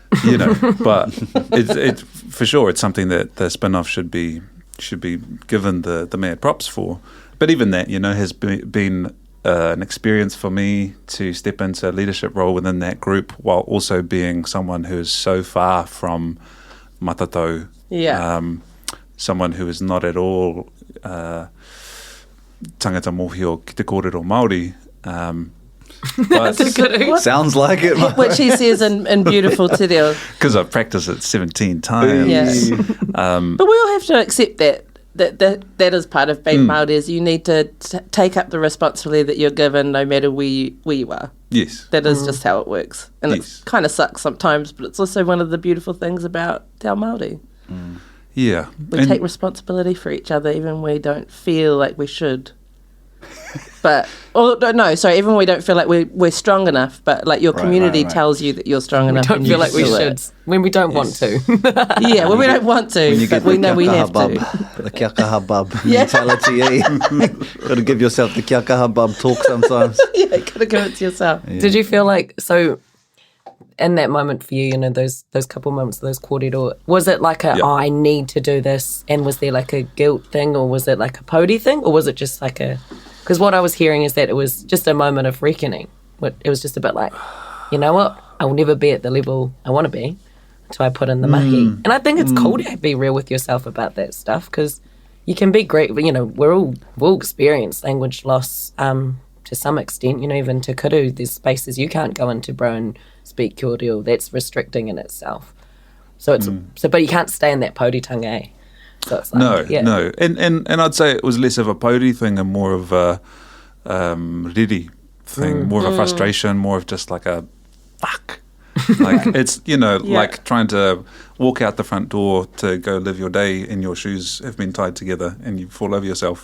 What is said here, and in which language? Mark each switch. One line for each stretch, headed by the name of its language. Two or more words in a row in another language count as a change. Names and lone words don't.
English: You know, but it for sure, it's something that the spin-off should be given the mad props for. But even that, you know, has been an experience for me to step into a leadership role within that group, while also being someone who is so far from matatau. Yeah. Someone who is not at all
Māori: tangata mōhio ki te kōrero Māori.
English: But sounds like it. Which he says in beautiful
Māori: te reo.
English: Because I've practiced it 17 times. Yeah. But we all have to accept that is part of being Māori, is you need to take up the responsibility that you're given no matter where you are. Yes. That is just how it works. And it kind of sucks sometimes, but it's also one of the beautiful things about
Māori: te ao Māori.
English: Yeah. We take responsibility for each other even when we don't feel like we should. Even when we don't feel like we're strong enough, but like your community tells you that you're strong enough. We don't feel like we should. When we don't want to. Yeah, when we don't want to, but we know we have to. The
Māori: kia kaha
English: bub mentality, Got to give yourself the
Māori: kia kaha
English: bub talk sometimes. Yeah, got to give it to yourself. Yeah. Did you feel like, so in that moment for you, you know, those couple moments, those kōrero, was it like I need to do this, and was there like a guilt thing, or was it like a pōti thing, or was it just like because what I was hearing is that it was just a moment of reckoning. It was just a bit like, you know what, I will never be at the level I want to be until I put in the mahi. And I think it's cool to be real with yourself about that stuff, because you can be great, you know, we've all experienced language loss to some extent, you know, even Te Kuru, there's spaces you can't go into, bro, and speak
Māori: kia reo.
English: That's restricting in itself. So it's but you can't stay in that pōtitanga, eh? So it's like, no. And I'd say it was less of a pōti thing and more of a riri thing, more of a frustration, more of just like a fuck. Like it's, you know, like trying to walk out the front door to go live your day and your shoes have been tied together and you fall over yourself.